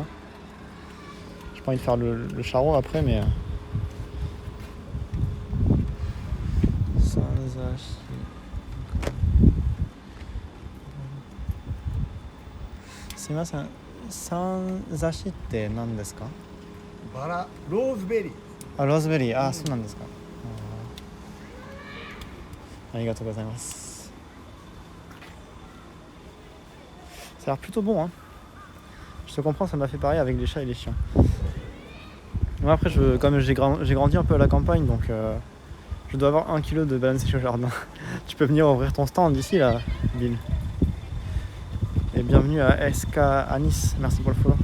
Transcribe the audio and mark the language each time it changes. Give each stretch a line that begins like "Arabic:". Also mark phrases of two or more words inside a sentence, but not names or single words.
French: J'ai pas envie de faire le charron après, mais...
Japanese: Sanzashi って何ですか？バラ、ローズベリー。あ、ローズベリー。あ、そうなんですか。ありがとうございます。
French: Ça a l'air plutôt bon, hein. Je te comprends, ça m'a fait pareil avec les chats et les chiens. Moi après, comme j'ai grandi un peu à la campagne, donc je dois avoir 1 kilo de bananes séchées au jardin. Tu peux venir ouvrir ton stand d'ici là, Bill. Et bienvenue à SK à Nice, merci pour le follow.